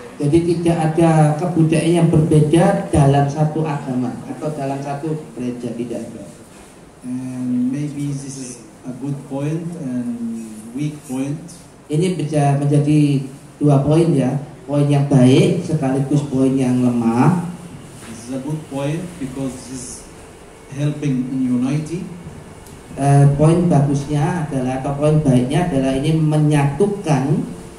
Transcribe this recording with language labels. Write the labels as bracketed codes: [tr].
[id] Jadi tidak ada kebudayaan yang berbeda dalam satu agama atau dalam satu gereja, tidak ada. [en] And maybe this is a good point and weak point. [id] Ini bisa menjadi dua poin ya, poin yang baik sekaligus poin yang lemah. [en] This is a good point because this is helping in unity. [id] Poin bagusnya adalah atau poin baiknya adalah ini menyatukan.